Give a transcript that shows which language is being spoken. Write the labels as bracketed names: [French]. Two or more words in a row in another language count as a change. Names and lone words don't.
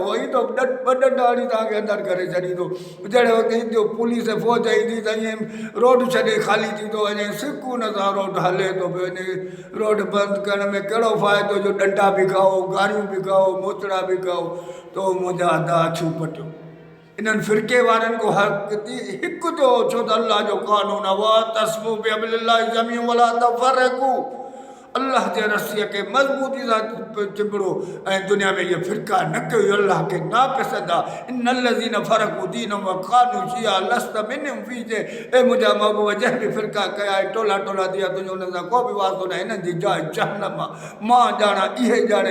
[Sindhi] उहो ई त ॿ ॾंडा हणी तव्हांखे अंदरि करे छॾींदो। जहिड़ो ईंदो पुलिस फौज ईंदी त ईअं रोड छॾे ख़ाली थी थो वञे, सुकून सां रोड हले थो पियो वञे। रोड बंदि करण में कहिड़ो फ़ाइदो जो डंडा बि खाओ, गारियूं बि खाओ, मोचड़ा बि खाओ। तो मुंहिंजा अदा अखियूं पटियो। इन्हनि फिरके वारनि को हक़ हिकु थियो, छो त अल्लाह जो क़ानून आहे, [Arabic] واعتصموا بحبل الله جميعا ولا تفرقوا. [Sindhi] अल्लाह जे रस्सीअ खे मज़बूती सां चिंबड़ो ऐं दुनिया में इहे फिरका न कयो। अल्लाह खे नापसंद आहे। [Arabic] إن الذين فرقوا دينهم وكانوا شيعا لست منهم في جـ. [Sindhi] ए मुंहिंजा महबूब, जंहिं बि फिरका कया ऐं टोला टोला दिया, तुंहिंजो हुन सां को बि वास्तो न। हिननि जी जाइ जहन्नम आहे। मां ॼाणा, इहे ॼाणे।